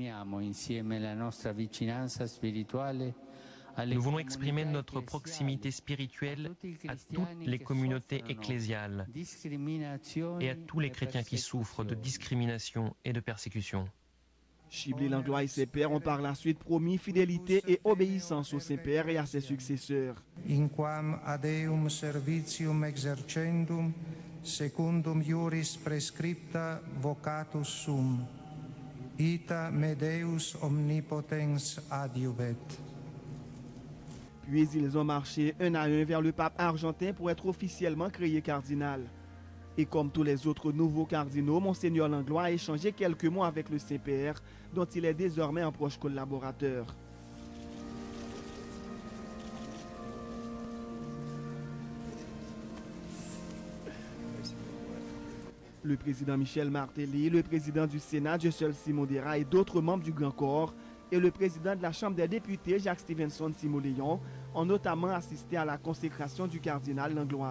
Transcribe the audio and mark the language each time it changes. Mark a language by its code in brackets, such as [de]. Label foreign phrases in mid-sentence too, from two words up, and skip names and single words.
[fr] Nous voulons exprimer notre proximité spirituelle à toutes les communautés ecclésiales et à tous les chrétiens qui souffrent de discrimination et de persécution. Chibli Langlois et ses pères ont par la suite promis fidélité et obéissance au Saint-Père et à ses successeurs. [la] Inquam ad eum servitium exercendum, secundum iuris prescripta vocatus sum, ita me Deus omnipotens adiuvet. [fr] Puis ils ont marché un à un vers le pape argentin pour être officiellement créé cardinal. Et comme tous les autres nouveaux cardinaux, Monseigneur Langlois a échangé quelques mots avec le Saint-Père, dont il est désormais un proche collaborateur. Le président Michel Martelly, le président du Sénat, Dieuseul Simondera et d'autres membres du Grand Corps, et le président de la Chambre des députés, Jacques Stevenson Simoléon, ont notamment assisté à la consécration du cardinal Langlois.